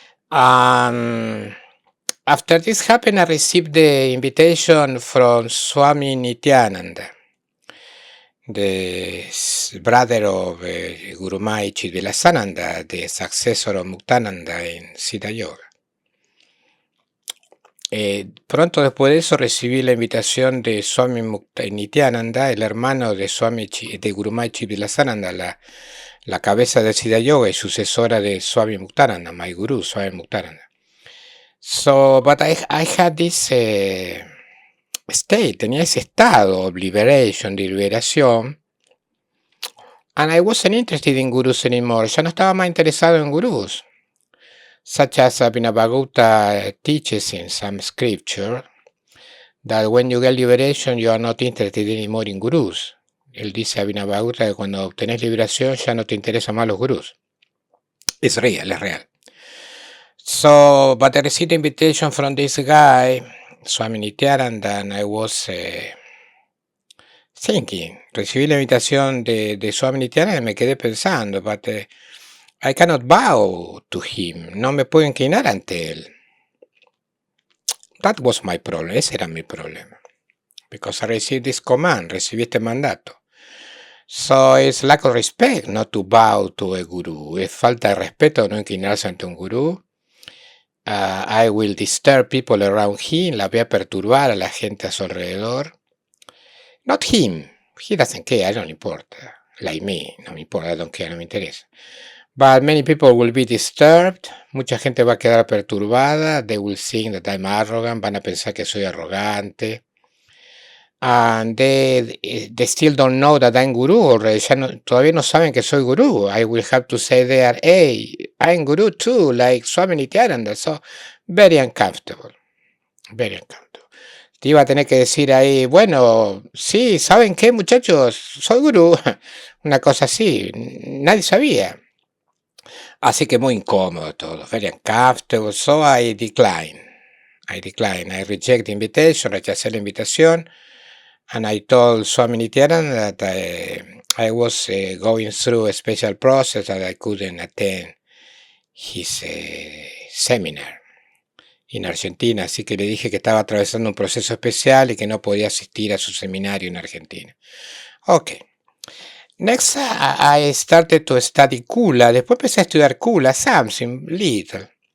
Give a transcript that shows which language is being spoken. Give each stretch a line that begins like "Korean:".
English: After this happened, I received the invitation from Swami Nityananda, the brother of Guru Mai Chidvilasananda, the successor of Muktananda in Siddha Yoga.
Spanish: Pronto después de eso recibí la invitación de Swami Nityananda, el hermano de de Guru Mai Chidvilasananda, la cabeza de Siddha Yoga y sucesora de Swami Muktananda,
English: my guru,
Spanish: Swami Muktananda.
English: So, but I had this state,
Spanish: tenía ese estado
English: of liberation,
Spanish: de liberación,
English: and I wasn't interested in gurus anymore.
Spanish: Ya no estaba más interesado en gurús.
English: Such as Abhinavagupta teaches in some scripture that when you get liberation, you are not interested anymore in gurus.
Spanish: Él dice a Abhinavagupta que cuando obtenés liberación ya no te interesan más los gurús. Es real, es real.
English: So, but I received an invitation from this guy, Swami Nityananda, and I was thinking.
Spanish: Recibí la invitación de Swami Nityananda y me quedé pensando,
English: but I cannot bow to him.
Spanish: No me puedo inclinar ante él.
English: That was my problem.
Spanish: Ese era mi problema.
English: Because I received this command,
Spanish: recibí este mandato.
English: So it's lack of respect not to bow to a guru.
Spanish: Es falta de respeto no inclinarse ante un gurú.
English: I will disturb people around him.
Spanish: La voy a perturbar a la gente a su alrededor.
English: Not him. He doesn't care.
Spanish: No le importa.
English: Like me.
Spanish: No me importa.
English: I don't care.
Spanish: No me interesa.
English: But many people will be disturbed.
Spanish: Mucha gente va a quedar perturbada.
English: They will think that I'm arrogant.
Spanish: Van a pensar que soy arrogante.
English: And they still don't know that I'm guru already.
Spanish: Todavía no saben que soy guru.
English: I will have to say there, hey, I'm guru too, like Swami Nityananda. So, very uncomfortable. Very uncomfortable.
Spanish: Te iba a tener que decir ahí, bueno, sí, ¿saben qué, muchachos? Soy gurú. Una cosa así. Nadie sabía. Así que muy incómodo todo.
English: Very uncomfortable. So I decline. I reject the invitation.
Spanish: Rechacé la invitación.
English: And I told Swami Nityananda that I was going through a special process that I couldn't attend his seminar en Argentina.
Spanish: Así que le dije que estaba atravesando un proceso especial y que no podía asistir a su seminario en Argentina.
English: Okay. Next, I started to study Kula.
Spanish: Después empecé a estudiar Kula,
English: something little.